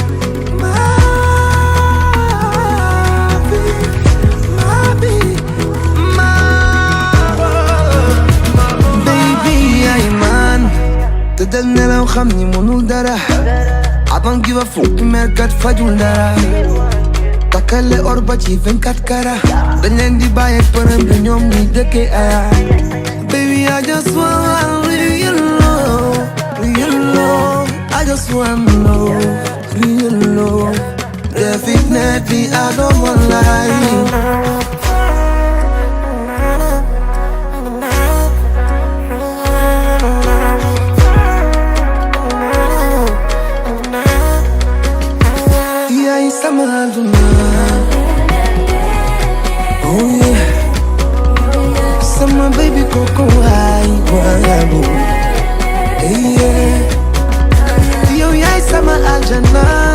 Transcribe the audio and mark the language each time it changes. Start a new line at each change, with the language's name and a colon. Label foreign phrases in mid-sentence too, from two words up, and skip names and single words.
Wolof: baby ay man te del nelaw xam ni mënul dara
English: I don't give a fuck
Wolof: mer kat fajul dara takkale or ba ci 24 kara dañ leen di bàyyi përëm bi ñoom ñi dëkke aya
English: baby I just want real love I just want love real love definitely I don't want lie
Wolof: sama aduna
English: oh yeah
Wolof: sama baby koko ay wayabu yeah yo yaay sama aljana